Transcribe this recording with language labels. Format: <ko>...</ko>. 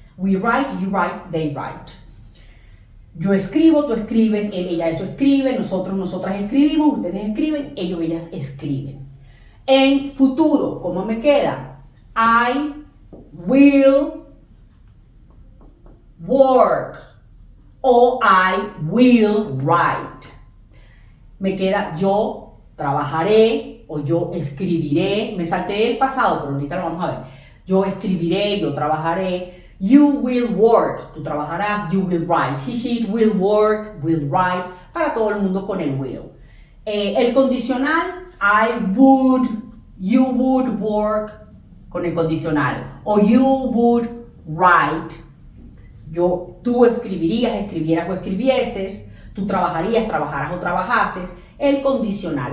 <en>We write, you write, they write.</en> <es>Yo escribo, tú escribes, él, ella, eso escribe, nosotros, nosotras escribimos, ustedes escriben, ellos, ellas escriben. En futuro, ¿cómo me queda?</es> <en>I will work o I will write.</en> <es>Me queda yo trabajaré o yo escribiré. Me salté el pasado, pero ahorita lo vamos a ver. Yo escribiré, yo trabajaré.</es> <en>You will work,</en> <es>tú trabajarás,</es> <en>you will write. He, she, it will work, will write.</en> <es>Para todo el mundo con el will. El condicional,</es> <en>I would, you would work,</en> <es>con el condicional.</es> <en>O you would write.</en> <es>Tú escribirías, escribieras o escribieses. Tú trabajarías, trabajarás o trabajases. El condicional.</es>